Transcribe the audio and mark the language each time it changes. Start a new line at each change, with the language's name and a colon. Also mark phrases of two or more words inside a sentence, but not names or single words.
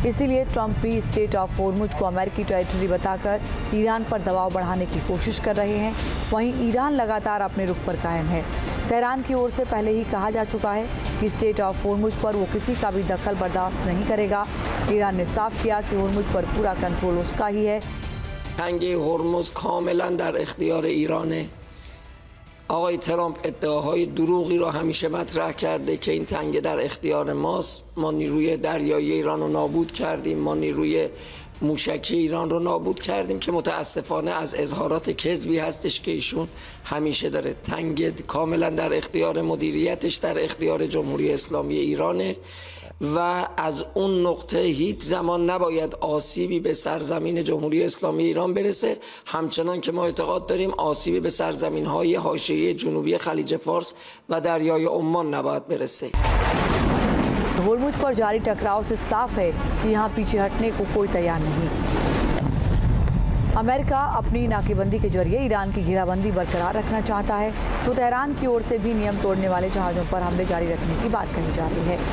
Hindi: इसीलिए ट्रंप भी स्टेट ऑफ होर्मुज को अमेरिकी टेरिटरी बताकर ईरान पर दबाव बढ़ाने की कोशिश कर रहे हैं। वहीं ईरान लगातार अपने रुख पर कायम है। तेहरान की ओर से पहले ही कहा जा चुका है कि स्टेट ऑफ होर्मुज पर वो किसी का भी दखल बर्दाश्त नहीं करेगा। ईरान ने साफ किया कि होर्मुज पर पूरा कंट्रोल उसका ही है।
Persian: تنگه هرمز کاملا در اختیار ایرانه. آقای ترامپ ادعاهای دروغی را همیشه مطرح کرده که این تنگه در اختیار ماست. ما نیروی دریایی ایران رو نابود کردیم، ما نیروی موشکی ایران رو نابود کردیم که متاسفانه از اظهارات کذبی هستش که ایشون همیشه داره. تنگه کاملا در اختیار مدیریتش در اختیار جمهوری اسلامی ایرانه و از اون نقطه هیچ زمان نباید آسیبی به سرزمین جمهوری اسلامی ایران برسه، همچنان که ما اعتقاد داریم آسیبی به سرزمین‌های حاشیه جنوبی خلیج فارس و دریای عمان نباید برسه.
Hindi: होर्मुज पर जारी टकराव से साफ है कि यहाँ पीछे हटने को कोई तैयार नहीं। अमेरिका अपनी नाकेबंदी के जरिए ईरान की घेराबंदी बरकरार रखना चाहता है, तो तेहरान की ओर से भी नियम तोड़ने वाले जहाज़ों पर हमले जारी रखने की बात कही जा रही है।